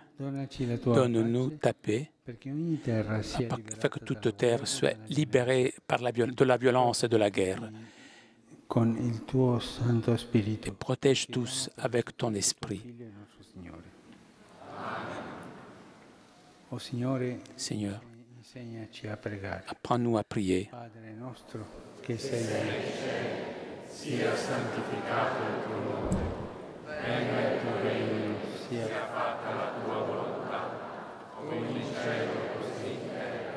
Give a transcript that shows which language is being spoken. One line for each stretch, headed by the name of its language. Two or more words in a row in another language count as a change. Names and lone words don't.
French: Donne-nous ta paix, afin que toute terre soit libérée de la violence et de la guerre. Et protège tous avec ton esprit. Seigneur, apprends-nous à prier.
Italian: Sia santificato il tuo nome, venga il tuo regno, sia fatta la tua volontà, come in cielo così in terra.